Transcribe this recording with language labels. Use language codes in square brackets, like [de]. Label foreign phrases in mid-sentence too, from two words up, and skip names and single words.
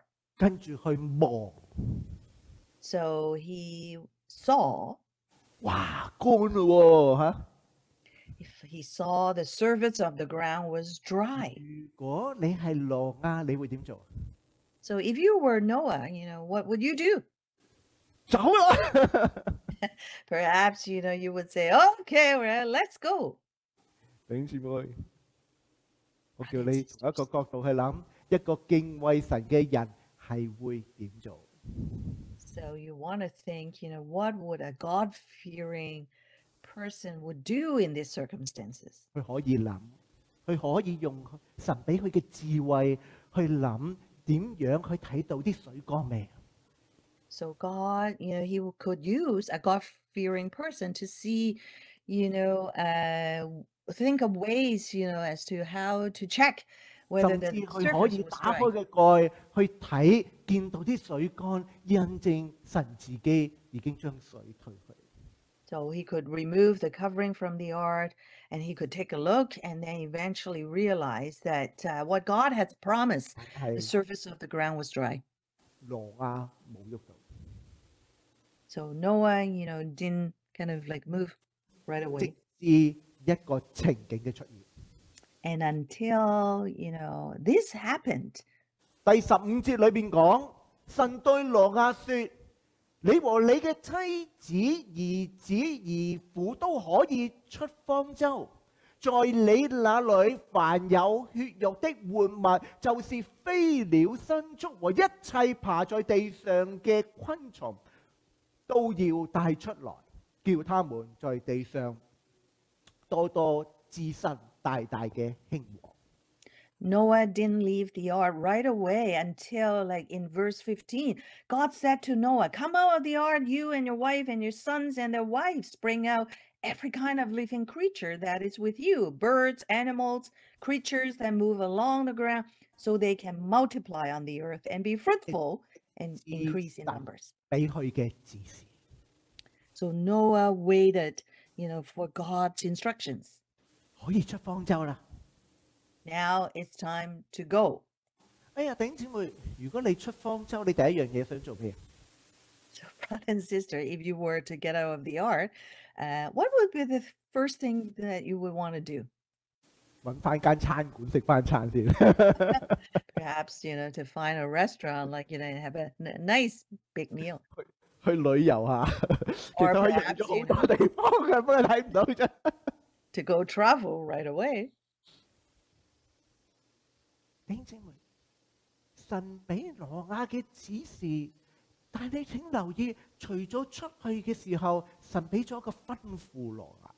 [yue] 跟住去望， [en] So he saw, [yue] 哇，乾咯喎嚇！ [en] if he saw the surface of the ground was dry. [yue] 如果你係挪亞，你會點做？ [en] So if you were Noah, what would you do? [yue] 走啦！ [en] Perhaps, you would say, okay, well, let's go. [yue] 弟兄姊妹，我叫你從一個角度去諗，一個敬畏神嘅人係會點做？ [en] So you want to think, what would a God-fearing person would do in these circumstances? [yue] 佢可以諗，佢可以用神俾佢嘅智慧去諗點樣去睇到啲水乾未？ [en] So God, he could use a God-fearing person to see, think of ways, as to how to check whether [yue] 甚 [en] the [yue] 至佢可 [en] surface [yue] 以 [en] was [yue] 打 [en] dry. [yue] 開嘅蓋去睇，見到啲水乾，印證神自己已經將水退去。 [en] So he could remove the covering from the ark and he could take a look and then eventually realize that what God had promised, the [yue] 係 [en] surface of the ground was dry. [yue] 挪亞冇喐到， [en] So Noah, didn't kind of like move right [yue] 直 [en] away. [yue] 至一個情景嘅出現。 [en] And until, this happened, [yue] 第15節裏邊講，神對挪亞說：你和你嘅妻子、兒子、兒婦都可以出方舟，在你那裏凡有血肉的活物，就是飛鳥、牲畜和一切爬在地上嘅昆蟲，都要帶出來，叫他們在地上多多滋生，大大嘅興旺。 [en] Noah didn't leave the ark right away until, like in verse 15, God said to Noah, come out of the ark, you and your wife and your sons and their wives. Bring out every kind of living creature that is with you, birds, animals, creatures that move along the ground, so they can multiply on the earth and be fruitful and increase in numbers. [yue] 俾佢嘅指示。 [en] So Noah waited, for God's instructions. [yue] 可以出方舟啦！ [en] Now it's time to go. [yue] 哎呀，弟兄姊妹，如果你出方舟，你第一樣嘢想做咩？ [en] So, brother and sister, if you were to get out of the ark, what would be the first thing that you would want to do? [yue] 揾翻間餐館食翻餐先。 [en] Perhaps, to find a restaurant, like, have a nice big meal. [yue] 去旅遊下，其實可以去咗好多地方嘅，不過睇唔到啫。 [en] To go travel right away. [yue] 弟兄姊妹，神俾挪亞嘅指示，但係你請留意，除咗出去嘅時候，神俾咗一個吩咐挪亞。